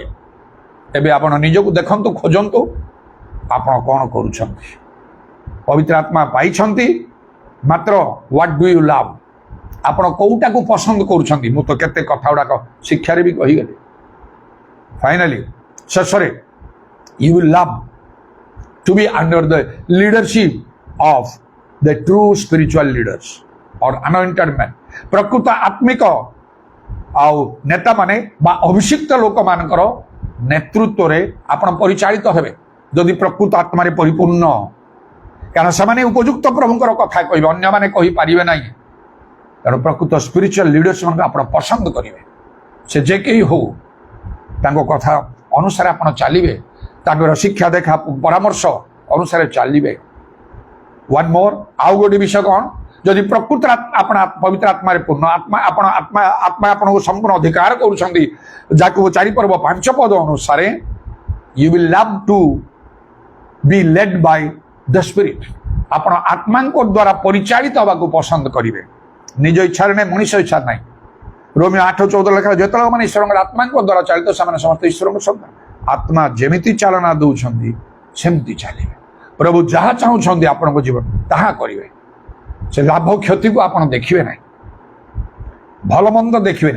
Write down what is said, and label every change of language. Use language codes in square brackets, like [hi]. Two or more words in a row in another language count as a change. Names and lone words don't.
[or] ଏବେ ଆପଣ ନିଜକୁ ଦେଖନ୍ତୁ, ଖୋଜନ୍ତୁ ଆପଣ କ'ଣ କରୁଛନ୍ତି। ପବିତ୍ର ଆତ୍ମା ପାଇଛନ୍ତି, ମାତ୍ର [en] what do you love? [or] ଆପଣ କୋଉଟାକୁ ପସନ୍ଦ କରୁଛନ୍ତି? ମୁଁ ତ କେତେ କଥା ଗୁଡ଼ାକ ଶିକ୍ଷାରେ ବି କହିଗଲି। [en] ଫାଇନାଲି ଶେଷରେ you will love to be under the leadership of the true spiritual leaders or anointed men. [or] ପ୍ରକୃତ ଆତ୍ମିକ ଆଉ ନେତା ମାନେ ବା ଅଭିଷିକ୍ତ ଲୋକମାନଙ୍କର ନେତୃତ୍ୱରେ ଆପଣ ପରିଚାଳିତ ହେବେ ଯଦି ପ୍ରକୃତ ଆତ୍ମାରେ ପରିପୂର୍ଣ୍ଣ। କାରଣ ସେମାନେ ଉପଯୁକ୍ତ ପ୍ରଭୁଙ୍କର କଥା କହିବେ, ଅନ୍ୟମାନେ କହିପାରିବେ ନାହିଁ। ତେଣୁ ପ୍ରକୃତ [en] spiritual leaders [or] ମାନଙ୍କୁ ଆପଣ ପସନ୍ଦ କରିବେ। ସେ ଯେ କେହି ହଉ, ତାଙ୍କ କଥା ଅନୁସାରେ ଆପଣ ଚାଲିବେ, ତାଙ୍କର ଶିକ୍ଷା ଦେଖା ପରାମର୍ଶ ଅନୁସାରେ ଚାଲିବେ। [en] one more, [or] ଆଉ ଗୋଟେ ବିଷୟ କ'ଣ? ଯଦି ପ୍ରକୃତ ଆପଣ ପବିତ୍ର ଆତ୍ମାରେ ପୂର୍ଣ୍ଣ ଆତ୍ମା ଆପଣଙ୍କୁ ସମ୍ପୂର୍ଣ୍ଣ ଅଧିକାର କରୁଛନ୍ତି, ଯାହାକୁ 4 ପର୍ବ 5 ପଦ ଅନୁସାରେ [en] you will love to be led by the spirit. [or] ଆପଣ ଆତ୍ମାଙ୍କ ଦ୍ୱାରା ପରିଚାଳିତ ହେବାକୁ ପସନ୍ଦ କରିବେ, ନିଜ ଇଚ୍ଛାରେ ନାହିଁ, ମଣିଷ ଇଚ୍ଛା ନାହିଁ। ରୋମିଓ 8:14 ଲେଖା, ଯେତେବେଳେ ମାନେ ଈଶ୍ୱରଙ୍କର ଆତ୍ମାଙ୍କ ଦ୍ୱାରା ଚାଳିତ ସେମାନେ ସମସ୍ତେ ଈଶ୍ୱରଙ୍କ ସନ୍ତାନ। ଆତ୍ମା ଯେମିତି ଚାଳନା ଦେଉଛନ୍ତି ସେମିତି ଚାଲିବେ। ପ୍ରଭୁ ଯାହା ଚାହୁଁଛନ୍ତି ଆପଣଙ୍କ ଜୀବନ ତାହା କରିବେ। ସେ ଲାଭ କ୍ଷତିକୁ ଆପଣ ଦେଖିବେ ନାହିଁ, ଭଲ ମନ୍ଦ ଦେଖିବେନି।